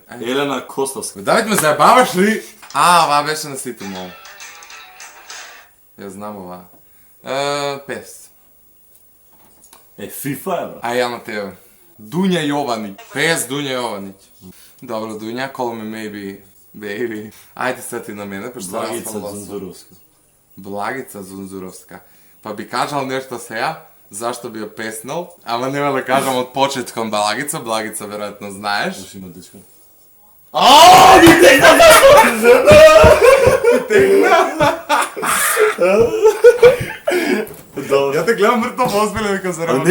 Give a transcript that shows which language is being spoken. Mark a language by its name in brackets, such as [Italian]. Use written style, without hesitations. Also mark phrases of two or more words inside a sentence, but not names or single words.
[Macedonian] Елена Костовска. Давид, ме заебаваш ли? Ова беше на сите мол. Ја знам ова. Пес. FIFA е, брат. А ја на тебе. Дуња Јованиќ. Пес Дуња Јованиќ. Добро, Дуња, [English] call me maybe, baby. [Macedonian] Ајде сега ти на мене, пошто Благица Зунзуровска. Благица Зунзуровска. Па би кажал нешто сега, зашто би ја песнал, ама нема да кажам од почет кон Благица, Благица веројатно знаеш. Уши има дечка. Ааа, ми текна Ја те гледам мртов озбилен дека за работа.